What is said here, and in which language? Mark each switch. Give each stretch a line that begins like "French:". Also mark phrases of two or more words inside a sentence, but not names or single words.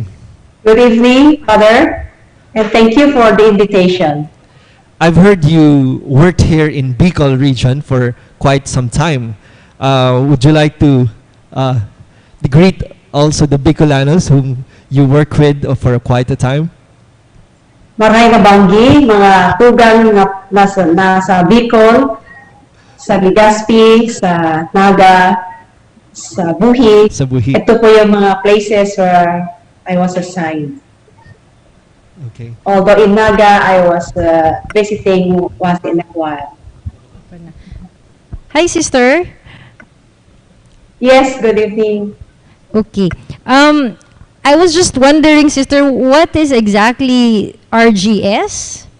English: Good evening, Father, and thank you for the invitation. I've heard you worked here in Bicol region for quite some time. Would you like to greet also the Bicolanos whom you work with for quite a time?
Bikol: Maray nga banggi, mga tugang nga nasa Bicol, sa Legazpi, sa Naga, sa Buhi. Sa Buhi.
Filipino: Ito po yung mga
English: places where I was assigned. Okay. Although in Naga, I was visiting once in a while. Hi, sister. Yes, good evening. Okay. I was just wondering, sister, what is exactly RGS?